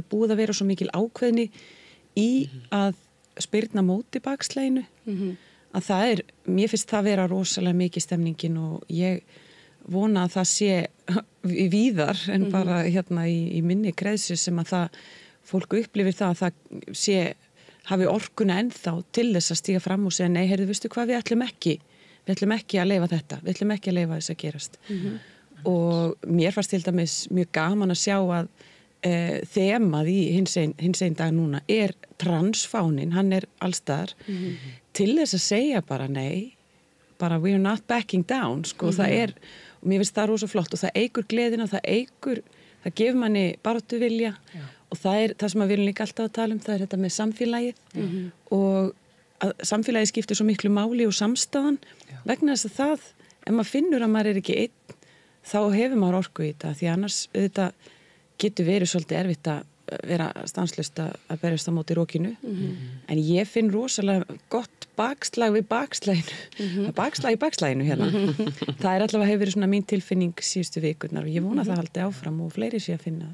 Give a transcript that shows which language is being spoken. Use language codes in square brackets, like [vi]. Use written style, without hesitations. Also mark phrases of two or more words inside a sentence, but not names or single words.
[is] er búið að vera svo mikil ákveðni í að spyrna móti bakslaginu að það er, mér finnst það vera rosalega mikið stemningin og ég vona að það sé víðar en bara hérna í minni kreðsu sem að það fólk upplifir það að það sé hafi orkuna ennþá til þess að stíga fram og segja nei, heyrðu, veistu hvað, við ætlum ekki að leyfa þetta, við ætlum ekki að leyfa þess að gerast og mér fannst til dæmis mjög gaman að sjá að þemað í hinsegin dag núna er transfánin, hann er allstaðar til þess að segja bara nei, bara [en] we're not backing down, [is] sko, það er og mér finnst það rosa flott og það eykur gleðina, það gefur manni baráttu vilja og það er það sem við erum líka alltaf að tala það er þetta með samfélagið og að samfélagið skiptir svo miklu máli og samstæðan vegna þess að það, ef maður finnur að maður er ekki einn, þá hefur maður orku í þetta því annars auðvitað getur verið svolítið erfitt að vera stanslaust að berjast á móti rokinu en ég finn rosalega gott bakslag við bakslaginu bakslag í bakslaginu hérna það er allavega hefur verið svona mín tilfinning síðustu vikurnar og ég vona það haldi áfram og fleiri sé að finna